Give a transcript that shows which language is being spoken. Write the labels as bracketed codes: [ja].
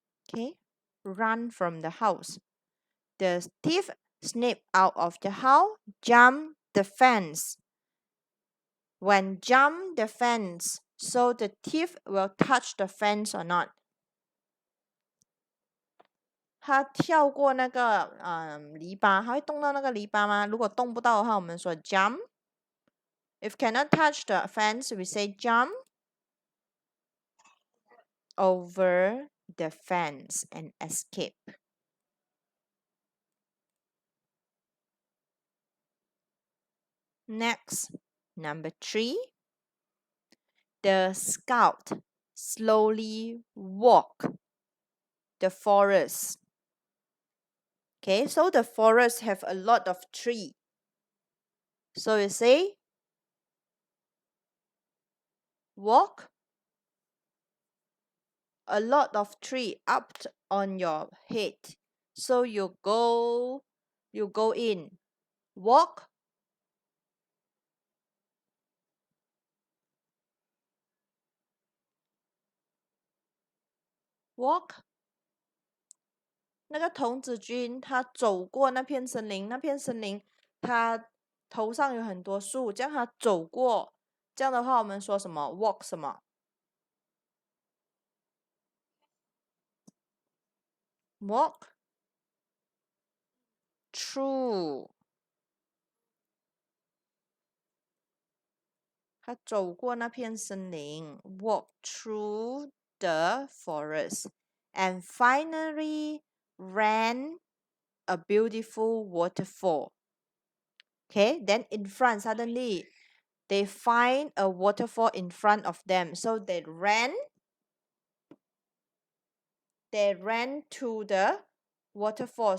[en] Okay, run from the house. The thief sneak out of the house, jump the fence. When jump the fence, so the thief will touch the fence or not? [zh] 他跳过那个篱笆，他会动到那个篱笆吗？如果动不到的话，我们说 jump. [en] If cannot touch the fence, we say jump over the fence and escape. Next, number 3. The scout slowly walk the forest. Okay, so the forest have a lot of tree. So you say walk a lot of tree up on your head. So you go in. [zh] Walk walk 那个童子军他走过那片森林，那片森林他头上有很多树，这样他走过，这样的话我们说什么 walk 什么 [en] walk through [zh] 他走过那片森林 [en] walk through the forest and finally ran a beautiful waterfall. Okay, then in front suddenly they find a waterfall in front of them, so they ran to the waterfall.